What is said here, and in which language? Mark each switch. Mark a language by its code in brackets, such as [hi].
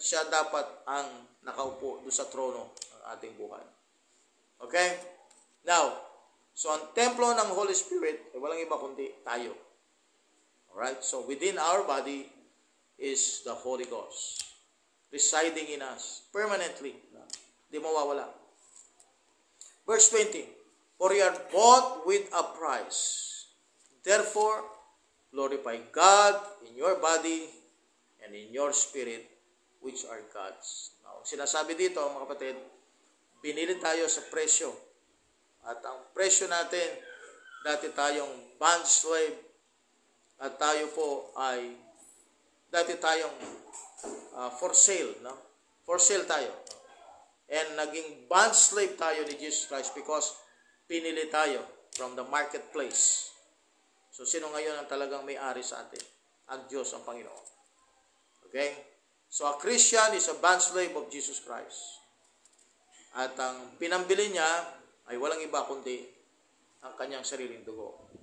[tl] Siya dapat ang nakaupo doon sa trono ng ating buhay. [en] Okay? [tl] Now, so ang templo ng Holy Spirit, ay walang iba kundi tayo. [en] Alright? So within our body is the Holy Ghost residing in us permanently. [tl] Di mawawala. [en] Verse 20, for you are bought with a price. Therefore, glorify God in your body and in your spirit, which are God's. [tl] Now, sinasabi dito, mga kapatid, binili tayo sa presyo. At ang presyo natin, dati tayong bond slave, at tayo po ay, dati tayong for sale, no? For sale tayo. [en] And [tl] naging [en] bond slave tayo ni Jesus Christ because [tl] pinili tayo [en] from the marketplace. [tl] So, sino ngayon ang talagang may-ari sa atin? Ang Diyos, ang Panginoon. [en] Okay? So, a Christian is a bond slave of Jesus Christ. [tl] At ang pinambili niya ay walang iba kundi ang kanyang sariling dugo.